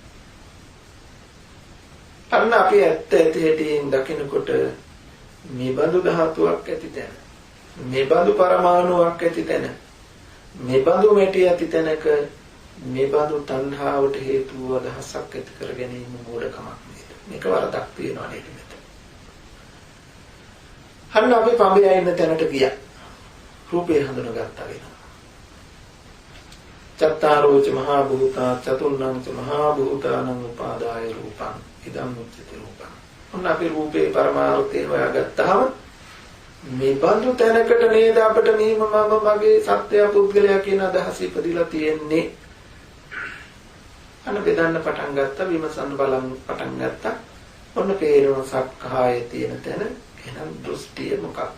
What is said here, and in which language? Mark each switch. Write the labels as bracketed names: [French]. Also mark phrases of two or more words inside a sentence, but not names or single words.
[Sinhala] අන්න අපි ඇත්ත ඇටියෙන් දකිනකොට මේ බඳු ධාතුවක් ඇති තැන, මේ බඳු පරමාණුවක් ඇති තැන, මේ බඳු මැටි ඇති තැනක මේ බඳු තණ්හාවට හේතුව අදහසක් ඇති කර ගැනීම මෝඩකමක් නේද? මේක වරදක් තියනවා නේද මෙතන? හරිනම් අපි පඹේ ඉන්න තැනට ගියා. රූපේ හඳුනගත්තා වෙනවා. [Pali] චත්තාරෝච මහා භූතා චතුර්ණං ච මහා භූතානං උපාදාය රූපං ඉදං උච්චති රූපං. [Sinhala] ඔන්න අපි රූපේ පරමාර්ථය හොයාගත්තාම මේ බඳු තැනකට නේද අපිට මෙහිම මම මගේ සත්‍ය පුද්ගලයා කියන අදහස ඉපදිලා තියෙන්නේ. අන්න බෙදන්න පටන් ගත්තා, විමසන්න බලන්න පටන් ගත්තා. ඔන්න පේනවා සක්කායේ තියෙන තැන. එහෙනම් දෘෂ්ටිය මොකක්ද?